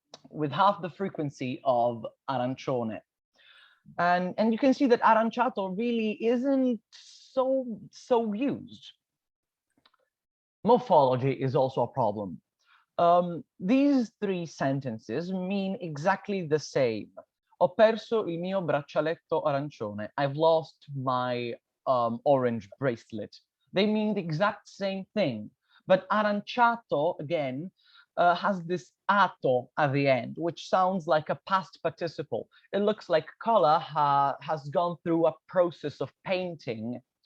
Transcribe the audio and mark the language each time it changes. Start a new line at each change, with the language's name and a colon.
English: with half the frequency of arancione. And you can see that aranciato really isn't so used. Morphology is also a problem. These three sentences mean exactly the same.
Italian: Ho perso il mio braccialetto arancione.
English: I've lost my orange bracelet. They mean the exact same thing. But aranciato, again, has this ato at the end, which sounds like a past participle. It looks like color has gone through a process of painting.